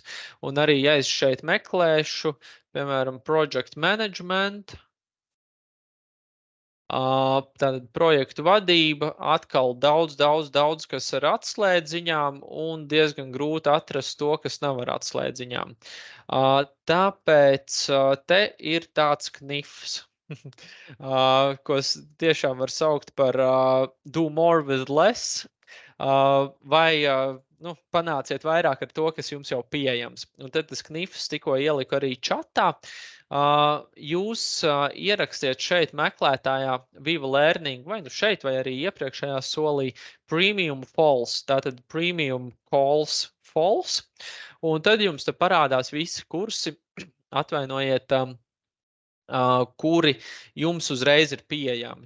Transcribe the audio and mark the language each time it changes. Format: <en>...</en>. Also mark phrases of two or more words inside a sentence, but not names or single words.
<lv>Un arī, ja es šeit meklēšu, piemēram,</lv> <en>project management,</en> <lv>tātad projektu vadība, atkal daudz, kas ar atslēdziņām un diezgan grūti atrast to, kas nav ar atslēdziņām. Tāpēc te ir tāds knifs, ko tiešām var saukt par</lv> <en>do more with less,</en> <lv>vai panāciet vairāk ar to, kas jums jau pieejams. Un tad tas knifs tikko ieliku arī čatā. Jūs ierakstiet šeit meklētājā Viva Learning, vai nu šeit, vai arī iepriekšējā solī</lv> <en>Premium False,</en> <lv>tātad</lv> <en>Premium Calls False,</en> <lv>un tad jums te parādās visi kursi, atvainojiet, kuri jums uzreiz ir pieejami.</lv>